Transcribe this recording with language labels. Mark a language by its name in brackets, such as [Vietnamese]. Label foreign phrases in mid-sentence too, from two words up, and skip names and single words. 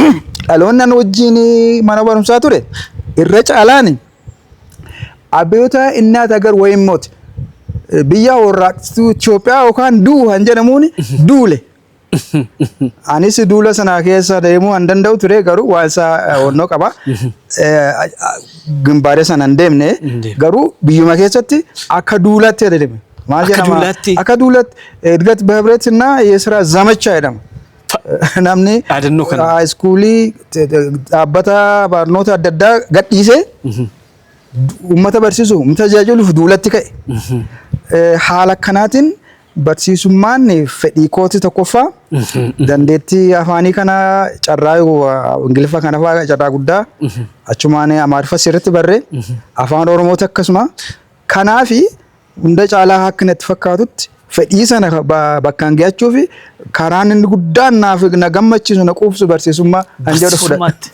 [Oromo] Dhaloonni an wajjin mana barumsaa ture irra caalaan abboota innaa agar wayim mooti biyya warraaqsituu Itoophiyaa yookaan duu waan jedhamuun duule. Anis duula sana keessa deemuu hin danda'u ture garuu waan isaa onnoo qaba. Gimbaaree sana hin deemne garuu biyyuma keessatti akka duulaatti adeeme. Maal jedhama? Akka duulaatti Edgat Behebreትና የስራ ዘመቻ jedhama. Namni iskuulii dhaabbata barnoota adda addaa gadhiisee uummata barsiisu tajaajiluuf duulatti ka'e. Haala kanaatiin barsiisummaan fedhii kooti tokkoffaa dandeettii afaanii kana carraa ingiliffa kana fa'aa carraa guddaa achumaan amaariffa sirriitti barree afaan oromooti akkasuma kanaafi hunda caalaa akka natti fakkaatutti fedhii sana bakkaan ge'achuu fi karaan inni guddaan naaf na gammachiisu na quubsu barsiisummaa kan jedhu fudhate.